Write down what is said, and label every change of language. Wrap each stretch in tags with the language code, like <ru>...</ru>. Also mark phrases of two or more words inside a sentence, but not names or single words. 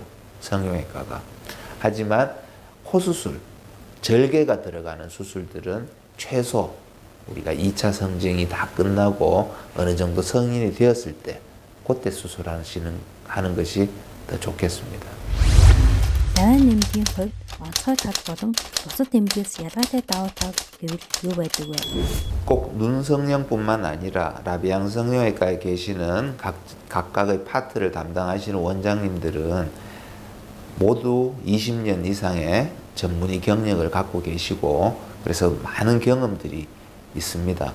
<ko>성형외과가. 하지만 코수술, 절개가 들어가는 수술들은 최소 우리가 2차 성징이 다 끝나고 어느 정도 성인이 되었을 때 그때 수술하는 것이 더 좋겠습니다.</ko> <mn>Даваа нэмгийн хувьд онцгой тал болон бусад нэмгээс ялгаатай даваа тал гэвэл юу байдаг вэ?</mn> <ko>꼭 눈성형뿐만 아니라 라비앙 성형외과에 계시는 각각의 파트를 담당하시는 원장님들은 모두 20년 이상의 전문의 경력을 갖고 계시고 그래서 많은 경험들이 있습니다.</ko>